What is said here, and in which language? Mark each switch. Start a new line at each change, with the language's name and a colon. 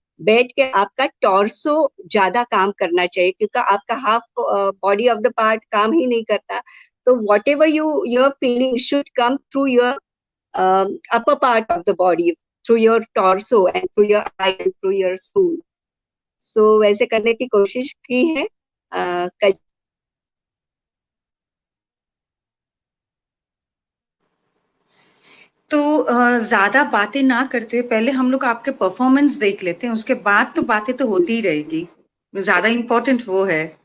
Hindi: बैठ के आपका टॉर्सो ज्यादा काम करना चाहिए, क्योंकि आपका
English: half body of the part
Hindi: काम ही नहीं करता।
English: तो whatever your feeling should come through your upper part of the body, through your torso and through your eye and through your soul.
Hindi: So वैसे करने की कोशिश की है। तो ज्यादा बातें ना करते हुए पहले हम लोग आपके परफॉर्मेंस देख लेते हैं, उसके बाद तो बातें तो होती ही रहेगी, ज्यादा इम्पोर्टेंट वो है।